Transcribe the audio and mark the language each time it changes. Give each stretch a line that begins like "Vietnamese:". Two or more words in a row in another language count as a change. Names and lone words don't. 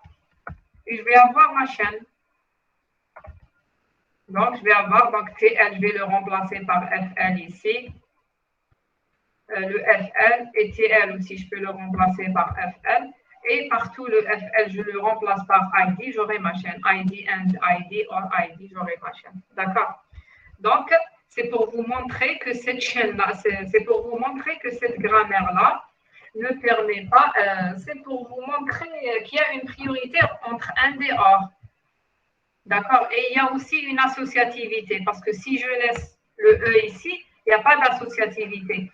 French: Et je vais avoir ma chaîne. Donc, je vais avoir TL, je vais le remplacer par FL ici. Le FL et TL aussi, je peux le remplacer par FL. Et partout le FL, je le remplace par ID, j'aurai ma chaîne.
English: ID and ID or ID,
French: j'aurai ma chaîne. D'accord? Donc, c'est pour vous montrer que cette chaîne-là, c'est pour vous montrer que cette grammaire-là ne permet pas, c'est pour vous montrer qu'il y a une priorité entre and et or. D'accord? Et il y a aussi une associativité, parce que si je laisse le E ici, il n'y a pas d'associativité.